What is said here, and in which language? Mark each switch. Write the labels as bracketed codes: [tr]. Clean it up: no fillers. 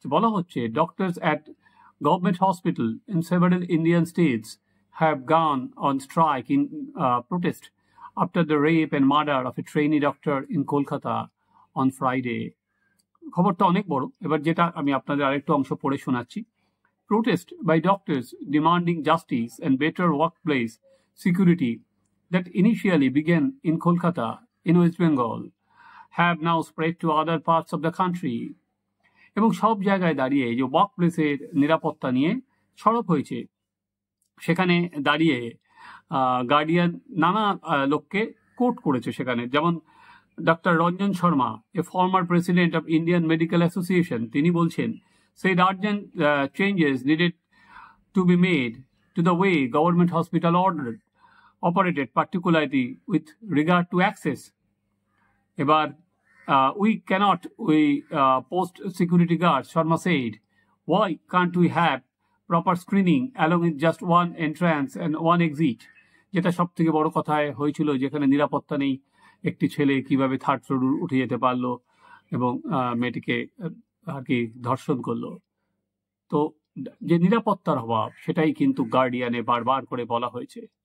[bn] বলা হচ্ছে, [en] Doctors at government hospital in several Indian states have gone on strike in protest after the rape and murder of a trainee doctor in Kolkata on Friday. [bn] খবরটা অনেক বড়, এবার যেটা আমি আপনাদের আরেকটু অংশ পড়ে শোনাচ্ছি। [en] Protest by doctors demanding justice and better workplace security that initially began in Kolkata in West Bengal have now spread to other parts of the country. [bn] এবং সব জায়গায় দাঁড়িয়ে যে ওয়ার্ক প্লেসের নিরাপত্তা নিয়ে সরব হয়েছে, সেখানে দাঁড়িয়ে গার্ডিয়ান নানা লোককে কোট করেছে সেখানে। যেমন doctor Ranjan Sharma, [en] a former president of Indian Medical Association, [bn] তিনি বলছেন, [en] said urgent changes needed to be made to the way government hospital operated, particularly with regard to access. [bn] Ebar, [en] we cannot post security guards, Sharma said. Why can't we have proper screening along with just one entrance and one exit? [bn] যেটা সব থেকে বড় কথায় হয়েছিল, যেখানে নিরাপত্তা নেই, একটি ছেলে কিভাবে থার্ড ফ্লোর উঠে যেতে পারলো এবং মেয়েটিকে আর কি ধর্ষণ করলো। তো যে নিরাপত্তার অভাব, সেটাই কিন্তু গার্ডিয়ানে বারবার করে বলা হয়েছে।